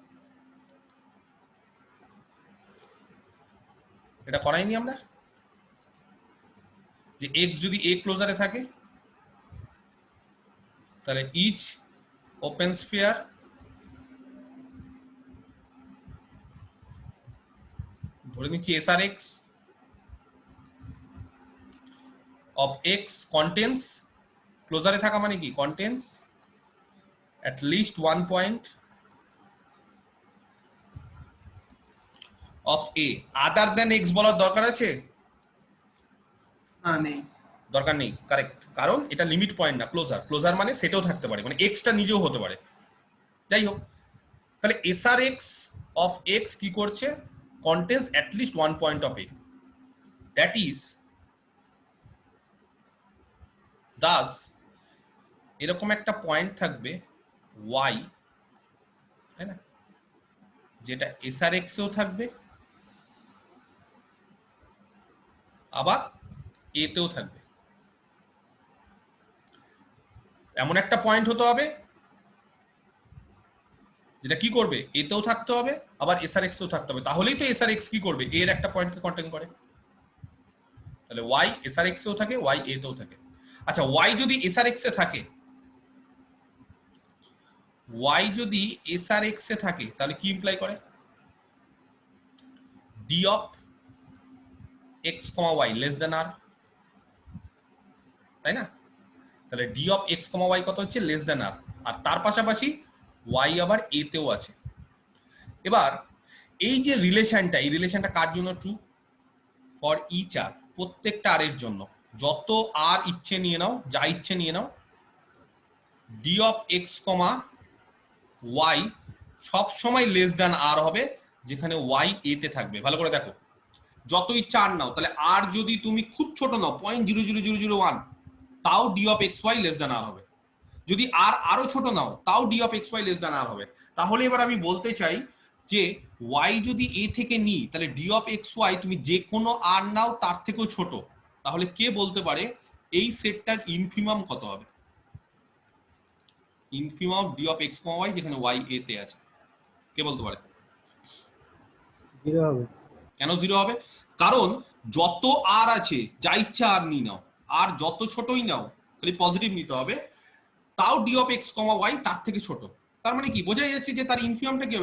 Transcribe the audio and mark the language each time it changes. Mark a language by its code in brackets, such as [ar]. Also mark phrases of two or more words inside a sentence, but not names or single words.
[bn] এটা করাইনি আমরা, যে x যদি a ক্লোজারে থাকে তাহলে [en] each open sphere [bn] ধরে নিচ্ছি [en] SRX of x contains, [bn] ক্লোজারে থাকা মানে কি? [en] contains at least one point of a other than x বলার দরকার আছে? [bn] না, নেই। দরকার নেই, কারেক্ট। কারণ এটা লিমিট পয়েন্ট না, ক্লোজার। ক্লোজার মানে সেটাও থাকতে পারে, মানে x টা নিজেও হতে পারে। যাই হোক, তাহলে [en] SRX of x [bn] কি করছে? [en] contains at least one point of a, that is thus [bn] এরকম একটা পয়েন্ট থাকবে y, তাই না, যেটা SRX এও থাকবে আবার a তেও থাকবে। এমন একটা পয়েন্ট হতে হবে যেটা কি করবে? a তেও থাকতে হবে আবার SRX এও থাকতে হবে, তাহলেই তো SRX কি করবে? a এর একটা পয়েন্টকে কন্টেইন করে। তাহলে y SRX এও থাকে, y a তেও থাকে। আচ্ছা, y যদি SRX এ থাকে, y যদি SRX এ থাকে তাহলে কি ইমপ্লাই করে? [en] d of x, y less than r, তাই না? [bn] তাহলে [en] d of x, y [bn] কত হচ্ছে? [en] less than r, [bn] আর তার পাশাপাশি y আবার a তেও আছে। এবার এই যে রিলেশনটা, এই রিলেশনটা কার জন্য ট্রু? [en] for each r, [bn] প্রত্যেকটা আর এর জন্য। যত আর ইচ্ছে নিয়ে নাও, যা ইচ্ছে নিয়ে নাও, [en] d of x, y [bn] সব সময় [en] less than r [bn] হবে, যেখানে y a তে থাকবে। ভালো করে দেখো, যত ইচ্ছা আর নাও, তাহলে আর যদি তুমি খুব ছোট নাও 0.00001, তাও [en] d of xy less than r [bn] হবে। যদি আর আরো ছোট নাও, তাও [en] d of xy less than r [bn] হবে। তাহলে এবার আমি বলতে চাই যে y যদি a থেকে নিই, তাহলে [en] d of xy [bn] তুমি যে কোনো আর নাও তার থেকেও ছোট, তাহলে কে বলতে পারে এই সেটটার ইনফিমাম কত হবে? [en] infimum d of x, y [bn] যেখানে y a তে আছে, কে বলতে পারে? 0 হবে। কেন 0 হবে? কারণ যত আর আছে, যা ইচ্ছা আর নিয়ে নাও, আর যত ছোটই নাও, খালি পজিটিভ নিতে হবে, তাও [en] d of x, y [bn] তার থেকে ছোট। তার মানে কি বোঝাই যাচ্ছে যে তার ইনফিমামটা কি হবে?